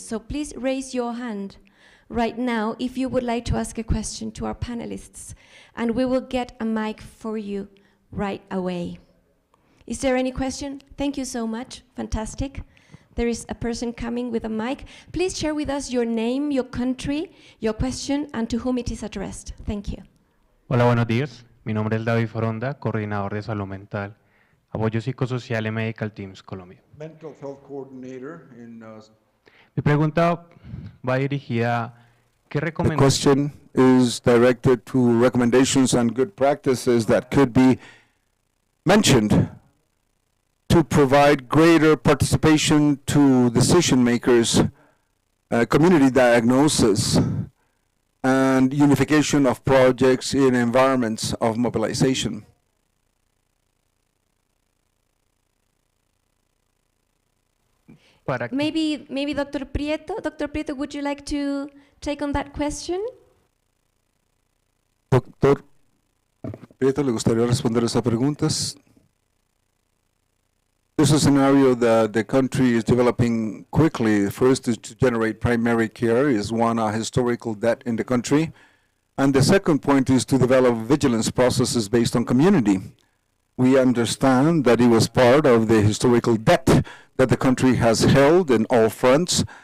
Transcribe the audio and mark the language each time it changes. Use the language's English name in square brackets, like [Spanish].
[English] So please raise your hand right now if you would like to ask a question to our panelists, and we will get a mic for you right away. Is there any question? Thank you so much. Fantastic. There is a person coming with a mic. Please share with us your name, your country, your question, and to whom it is addressed. Thank you. [Spanish] Hola, buenos días. Mi nombre es David Foronda, coordinador de salud mental, apoyo psicosocial en Medical Teams Colombia. [English] Mental health coordinator in [Spanish] Mi pregunta va dirigida, ¿qué [English] The [Spanish] recomendaciones? [English] question is directed to recommendations and good practices that could be mentioned to provide greater participation to decision makers, community diagnosis, and unification of projects in environments of mobilization. Maybe Dr. Prieto. Dr. Prieto, would you like to take on that question? [Spanish] Doctor Prieto, ¿le gustaría responder esas preguntas? [English] There's a scenario that the country is developing quickly. First is to generate primary care, is one historical debt in the country. And the second point is to develop vigilance processes based on community. We understand that it was part of the historical debt that the country has held in all fronts.